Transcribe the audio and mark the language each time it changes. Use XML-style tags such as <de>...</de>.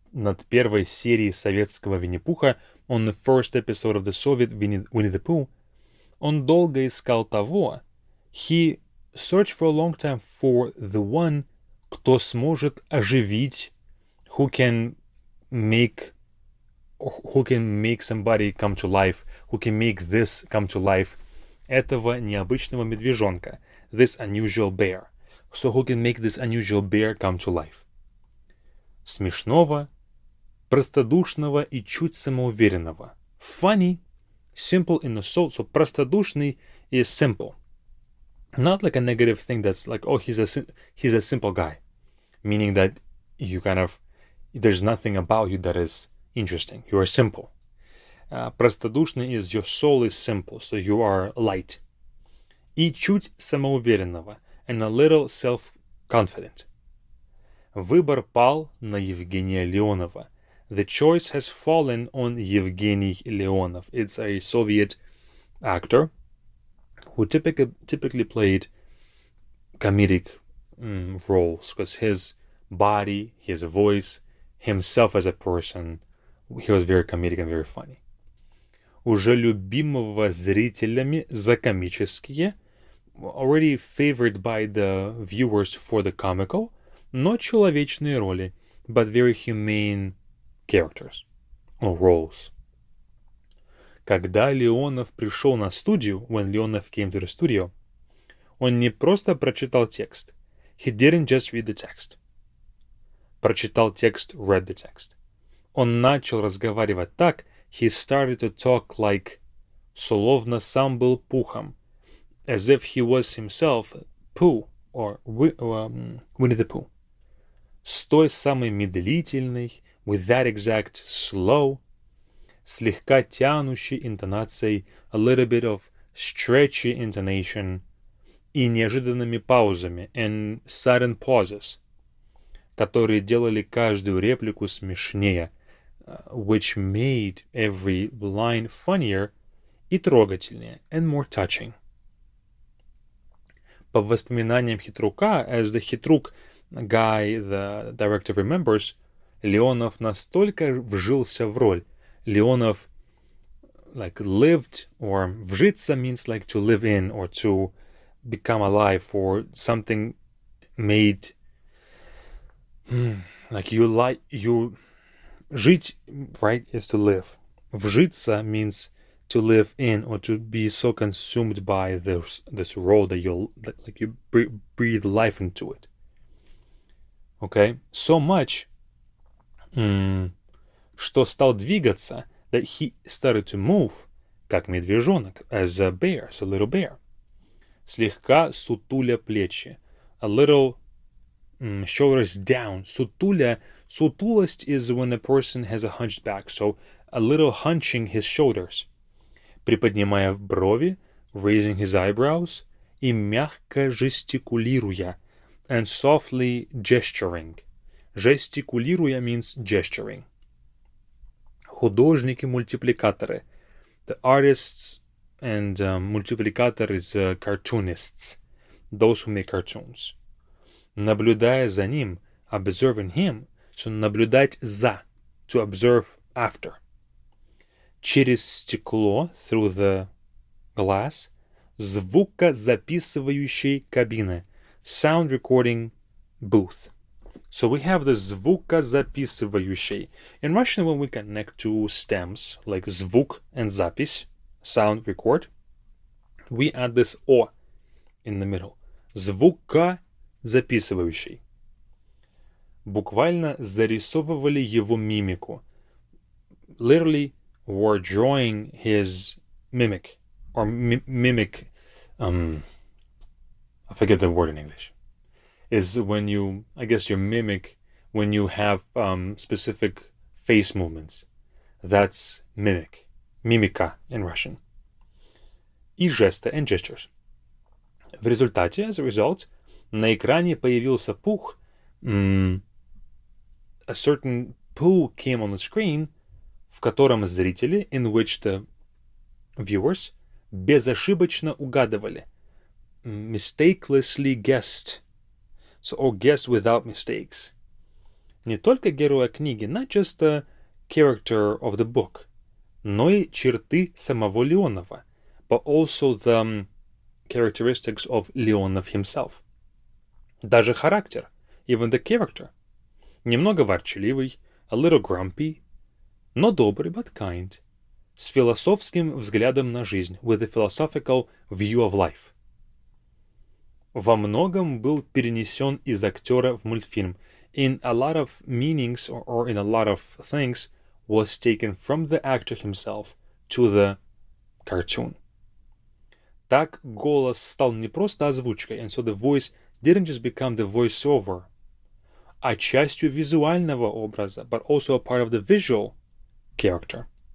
<ru>Над первой серией советского Винни-Пуха,</ru> <en>on the first episode of the Soviet Winnie-the-Pooh,</en> <ru>он долго искал того,</ru> <en>he searched for a long time for the one,</en> <ru>кто сможет оживить,</ru> <en>who can make somebody come to life, who can make this come to life,</en> <ru>этого необычного медвежонка,</ru> <en>this unusual bear. So who can make this unusual bear come to life?</en> <ru>Смешного, простодушного и чуть самоуверенного.</ru> <en>Funny, simple in the soul. So простодушный is simple. Not like a negative thing that's like, oh, he's a simple guy. Meaning that you there's nothing about you that is interesting. You are simple. Простодушный is your soul is simple, so you are light.</en> <ru>И чуть самоуверенного,</ru> <en>and a little self-confident.</en> <ru>Выбор пал на Евгения Леонова.</ru> <en>The choice has fallen on Yevgeny Leonov. It's a Soviet actor who typically played comedic roles, because his body, his voice, himself as a person, he was very comedic and very funny.</en> <ru>Уже любимого зрителями за комические,</ru> <en>already favored by the viewers for the comical,</en> <ru>но человечные роли,</ru> <en>but very humane characters or roles.</en> <ru>Когда Леонов пришел на студию,</ru> <en>when Leonov came to the studio,</en> <ru>он не просто прочитал текст.</ru> <en>He didn't just read the text.</en> <ru>Прочитал текст,</ru> <en>read the text.</en> <ru>Он начал разговаривать так,</ru> <en>he started to talk like,</en> <ru>словно сам был Пухом,</ru> <en>as if he was himself Pooh, or Winnie-the-Pooh.</en> <ru>С той самой медлительной,</ru> <en>with that exact slow,</en> <ru>слегка тянущей интонацией,</ru> <en>a little bit of stretchy intonation,</en> <ru>и неожиданными паузами,</ru> <en>and sudden pauses,</en> <ru>которые делали каждую реплику смешнее,</ru> <en>which made every line funnier</en> <ru>и трогательнее,</ru> <en>and more touching.</en> <ru>По воспоминаниям Хитрука,</ru> <en>as the Хитрук guy, the director remembers,</en> <ru>Леонов настолько вжился в роль.</ru> <en>Leonov like lived, or вжиться means like to live in or to become alive, or something made like you жить, right, is to live. Вжиться means to live in or to be so consumed by this role that you breathe life into it. Okay, so much</en> <ru>что стал двигаться,</ru> <en>that he started to move,</en> <ru>как медвежонок,</ru> <en>as a bear, as a little bear.</en> <ru>Слегка сутуля плечи,</ru> <en>a little shoulders down. Сутулость is when a person has a hunched back, so a little hunching his shoulders.</en> <ru>Приподнимая брови,</ru> <en>raising his eyebrows,</en> <ru>и мягко жестикулируя,</ru> <en>and softly gesturing. Жестикулируя means gesturing.</en> <ru>Художники-мультипликаторы.</ru> <en>The artists and multiplicator is cartoonists. Those who make cartoons.</en> <ru>Наблюдая за ним,</ru> <en>observing him, so наблюдать за, to observe after.</en> <ru>Через стекло,</ru> <en>through the glass,</en> <ru>звукозаписывающей кабины,</ru> <en>sound recording booth. So we have the звукозаписывающий. In Russian, when we connect two stems, like звук and запись, sound record, we add this o in the middle.</en> <ru>Звукозаписывающий. Буквально зарисовывали его мимику.</ru> <en>Literally were drawing his mimic, or mimic, I forget the word in English. Is when you, I guess you mimic when you have specific face movements. That's mimic. Mimika in Russian.</en> <ru>И жесты,</ru> <en>and gestures.</en> <ru>В результате,</ru> <en>as a result,</en> <ru>на экране появился Пух.</ru> <en>A certain Pooh came on the screen,</en> <ru>в котором зрители,</ru> <en>in which the viewers,</en> <ru>безошибочно угадывали.</ru> <en>Mistakelessly guessed. So, or guessed without mistakes.</en> <ru>Не только героя книги,</ru> <en>not just the character of the book,</en> <ru>но и черты самого Леонова,</ru> <en>but also the characteristics of Leonov himself.</en> <ru>Даже характер,</ru> <en>even the character.</en> <ru>Немного ворчливый,</ru> <en>a little grumpy,</en> <ru>но добрый,</ru> <en>but kind.</en> <ru>с философским взглядом на жизнь,</ru> <en>with a philosophical view of life.</en> <ru>Во многом был перенесен из актера в мультфильм.</ru> <en>In a lot of meanings or in a lot of things was taken from the actor himself to the cartoon.</en> <ru>Так голос стал не просто озвучкой,</ru> <en>and so the voice didn't just become the voiceover,</en> <ru>а частью визуального образа,</ru> <en>but also a part of the visual character.</en>